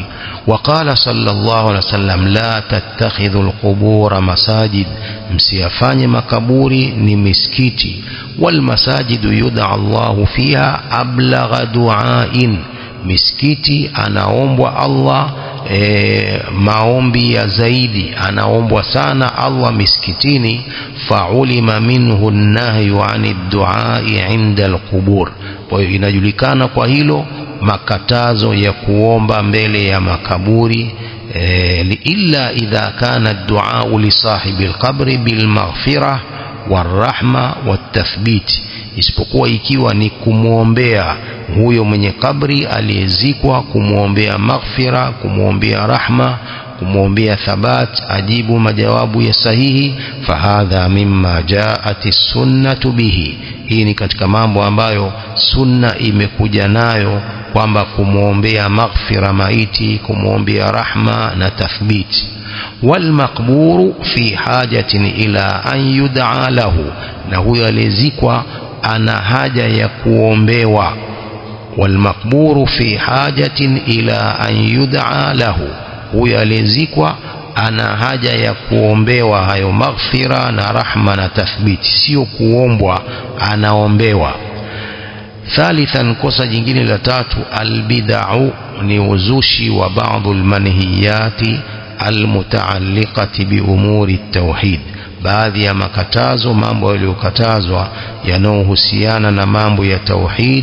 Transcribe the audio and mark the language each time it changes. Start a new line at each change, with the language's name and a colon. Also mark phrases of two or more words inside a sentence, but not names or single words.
Arabic: وقال صلى الله عليه وسلم لا تتخذوا القبور مساجد,
Swahili: msiyafanye makaburi ni misikiti.
Arabic: والمساجد يدعى الله فيها أبلغ دعاء,
Swahili: misikiti anaombwa Allah maombi ya zaidi, anaombwa sana Allah misikitini.
Arabic: فعلم منه النهي عن الدعاء عند القبور,
Swahili: kwa hiyo inajulikana kwa hilo makatazo ya kuomba mbele ya makaburi.
Arabic: إلا إذا كان الدعاء لصاحب القبر بالمغفرة والرحمة والتثبيت,
Swahili: isipokuwa ikiwa ni kumuombea huyo mwenye kabri aliyezikwa, kumuombea maghfira, kumuombea rahma, kumuombea thabat, ajibu majawabu ya sahihi.
Arabic: فهذا مما جاءت السنة به,
Swahili: hii ni katika mambo ambayo sunna imekuja nayo, kwamba kumuombea maghfira maiti, kumuombea rahma na tathbit.
Arabic: والمقبور في حاجة إلى أن يدعى له,
Swahili: na huyo aliyezikwa ana haja ya kuombewa.
Arabic: والمقبور في حاجة إلى أن يدعى له,
Swahili: huyo aliyezikwa ana haja ya kuombewa hayo maghfira na rahma na tathbiti, sio kuombwa, anaombewa. Thalithan, kosa jingine la 3, albid'u, ni uzushi wa baadhi
Arabic: المنهيات المتعلقة بأمور التوحيد,
Swahili: baadhi ya makatazo, mambo yaliyokatazwa yanayohusiana na mambo ya tauhid.